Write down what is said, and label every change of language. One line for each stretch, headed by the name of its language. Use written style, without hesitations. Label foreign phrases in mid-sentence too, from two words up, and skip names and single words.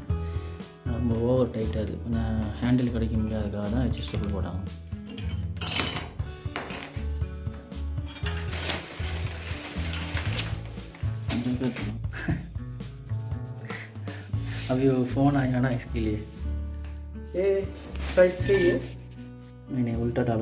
Tamil: ரொம்ப
English: over tight
Tamil: இருக்குது, கொஞ்சம் ஹேண்டில் கிடைக்க முடியாதுக்காக தான் அட்ஜஸ்டபிள் போட்டாங்க.
Hindi: अभी वो फ़ोन आया ना इसके लिए। ये साइड से ही है? नहीं उल्टा डाला।